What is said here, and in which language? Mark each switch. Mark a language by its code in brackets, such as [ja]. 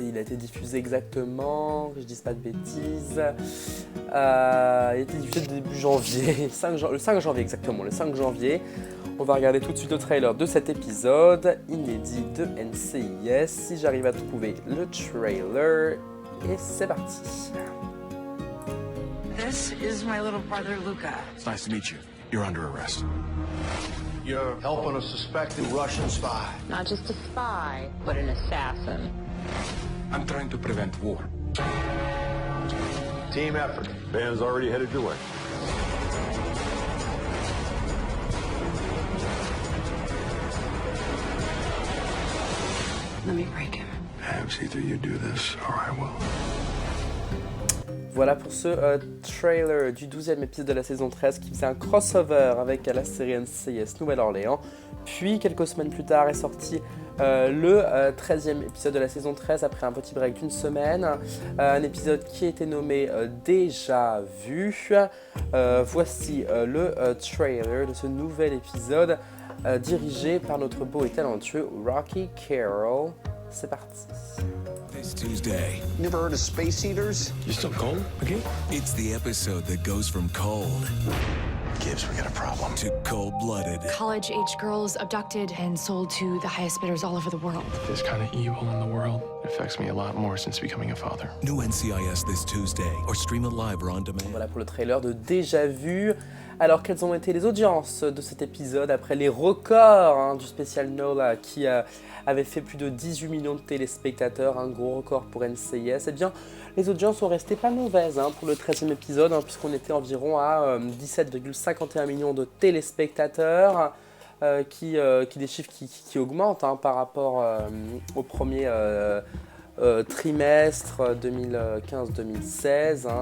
[fr] Il a été diffusé exactement, que je dise pas de bêtises, il a été diffusé début janvier, le 5 janvier exactement, le 5 janvier. On va regarder tout de suite le trailer de cet épisode inédit de NCIS, si j'arrive à trouver le trailer, et c'est parti. [en] This is my little brother Luca. It's nice to meet you. You're under arrest. You're helping a suspected Russian spy. Not just a spy, but an assassin. I'm trying to prevent war. Team effort. Van's already headed your way. Let me break him. Perhaps either you do this or I will. [fr] Voilà pour ce trailer du 12e épisode de la saison 13 qui faisait un crossover avec la série NCIS Nouvelle-Orléans. Puis quelques semaines plus tard est sorti le 13e épisode de la saison 13 après un petit break d'une semaine. Un épisode qui a été nommé Déjà Vu. Voici le trailer de ce nouvel épisode dirigé par notre beau et talentueux Rocky Carroll. C'est parti. [en] This Tuesday, You ever heard of space eaters? You still cold? Okay. it's the episode that goes from cold Gibbs, we got a problem. to cold-blooded. College-age girls abducted and sold to the highest bidders all over the world. This kind of evil in the world affects me a lot more since becoming a father. New NCIS this Tuesday, or stream it live or on demand. [fr] Voilà pour le trailer de Déjà Vu. Alors, quelles ont été les audiences de cet épisode après les records du spécial Nola qui avait fait plus de 18 millions de téléspectateurs, un gros record pour NCIS? Eh bien, les audiences sont restées pas mauvaises pour le 13e épisode, puisqu'on était environ à 17,51 millions de téléspectateurs, qui des chiffres qui augmentent par rapport au premier trimestre 2015-2016.